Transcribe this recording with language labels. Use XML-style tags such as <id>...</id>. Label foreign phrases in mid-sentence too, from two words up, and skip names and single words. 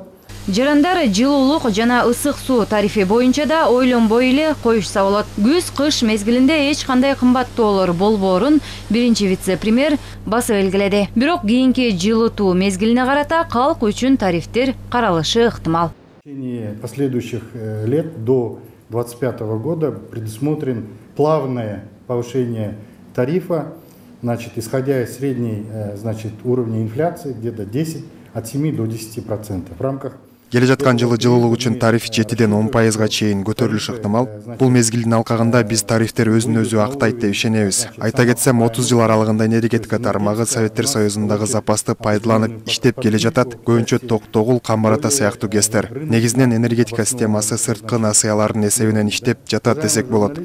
<ky>Жарандар жылуулук жана ысык суу тарифи боюнча да ойлонбой эле коюшса болот. Күз-кыш мезгилинде эч кандай кымбаттоолор болбоорун биринчи вице-премьер басып белгиледи. Бирок кийинки жылытуу мезгилине карата калк үчүн тарифтер каралышы ыктымал.</ky> <ru>В течение последующих лет до 2025 года предусмотрен плавное повышение тарифа, значит, исходя из средней, значит, уровня инфляции где-то 7 от 7 до 10% в рамках.</ru> <ky>Келе жаткан жылы жылуулук үчүн тариф 7-ден 10%га чейин көтөрүлүшү ыктымал. Бул мезгилдин алкагында биз тарифтер өзүн өзү актайт деп ишенебиз. Айта кетсем, 30 жыл аралыгында энергетика тармагы Советтер Союзундагы запасты пайдаланып иштеп келе жатат. Көбүнчө Токтогул, Камбар-Ата сыяктуу кесттер. Негизинен энергетика системасы сырткы насыялардын эсебинен иштеп жатат десек болот.</ky>